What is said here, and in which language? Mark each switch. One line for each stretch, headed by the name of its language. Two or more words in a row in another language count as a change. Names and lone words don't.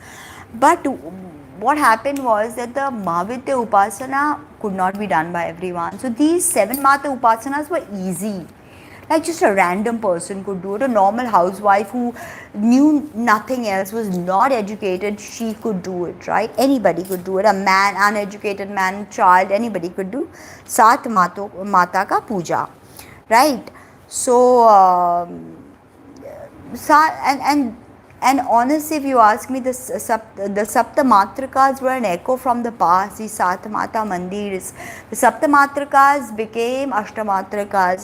English: But what happened was that the Mahavidya Upasana could not be done by everyone. So these 7 Mata Upasanas were easy. Like just a random person could do it. A normal housewife who knew nothing else, was not educated, she could do it, right? Anybody could do it. A man, uneducated man, child, anybody could do
Hindi: Sat Mata ka puja,
English: right? So, and honestly, if you ask me, the Saptamatrikas were an echo from the past. These Satmata Mandirs, the Saptamatrikas became Ashtamatrikas.